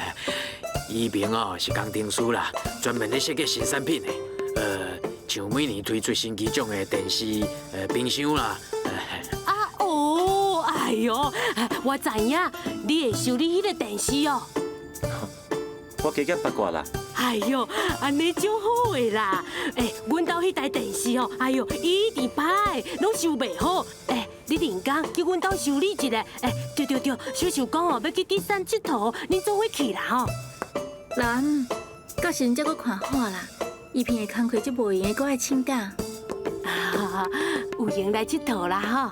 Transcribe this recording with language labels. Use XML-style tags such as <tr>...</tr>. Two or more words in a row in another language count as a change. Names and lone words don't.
<nan>一鸣哦是工程师啦， 专门咧设计新产品的，像每年推出新机种的电视、冰箱啦。哎呦，我知影，你会修理迄个电视哦。我加减八卦啦。哎呦，安尼就好诶啦！阮兜迄台电视哦，哎呦，一直歹，拢修袂好。你连工叫阮兜修理一下。对，小想讲哦，要去第三佚佗，恁做伙去啦吼。老阿姆，到时阵才搁看好啦。伊平的工课就无闲，搁爱请假。有闲来佚佗啦吼。</nan>